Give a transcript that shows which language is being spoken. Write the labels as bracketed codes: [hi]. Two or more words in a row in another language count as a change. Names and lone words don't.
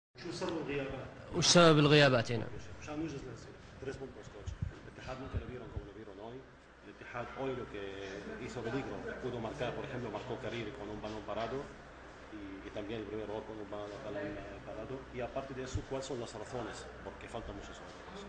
[ar] شو سبب الغيابات؟ وش سبب الغيابات هنا؟ مشان نوجز [es] tres puntos, coach. El Etihad nunca lo vieron como lo vieron hoy. El Etihad hoy lo que hizo peligro, pudo marcar, por ejemplo, marcó Cariri con un balón parado y también el primer gol con un balón parado. Y aparte de eso, ¿cuáles son las razones? Porque faltan muchas jugadores.